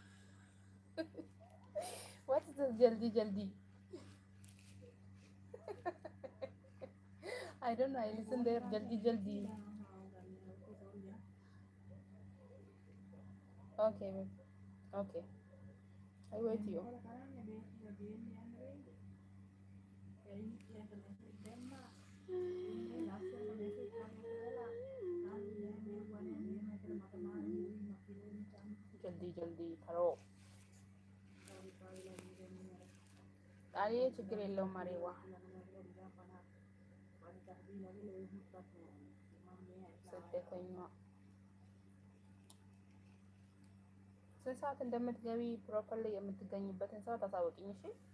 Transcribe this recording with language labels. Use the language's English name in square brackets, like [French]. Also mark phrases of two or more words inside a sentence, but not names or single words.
[English] What's the [Hindi] जल्दी जल्दी? [English] I don't know. I listen there. [Hindi] जल्दी जल्दी. [English] Okay, babe. Okay. I wait you. [Hindi] जल्दी जल्दी करो अरे [Amharic] ችግር የለውም ማሬዋ ስደተኛ ስንት ሰዓት እንደምትገቢ ፕሮፐርሊ የምትገኝበትን ሰዓት አሳውቂኝ እሺ